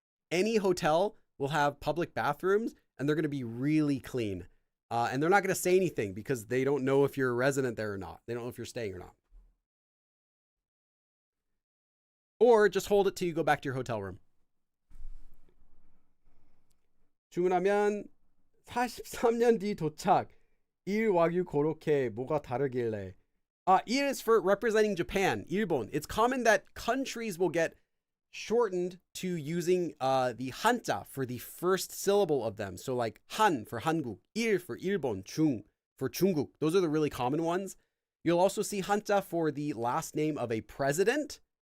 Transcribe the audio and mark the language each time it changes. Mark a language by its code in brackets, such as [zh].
[en] Any hotel will have public bathrooms and they're going to be really clean. And they're not going to say anything because they don't know if you're a resident there or not. They don't know if you're staying or not. Or just hold it till you go back to your hotel room. [ko] 주문하면 43년 뒤 도착. 일 와규 고로케 뭐가 다르길래. [en] Il is for representing Japan, 일본. It's common that countries will get shortened to using the hanja for the first syllable of them. So like Han for Hanguk, Il for Ilbon, Chung for Chungguk. Those are the really common ones. You'll also see hanja for the last name of a president.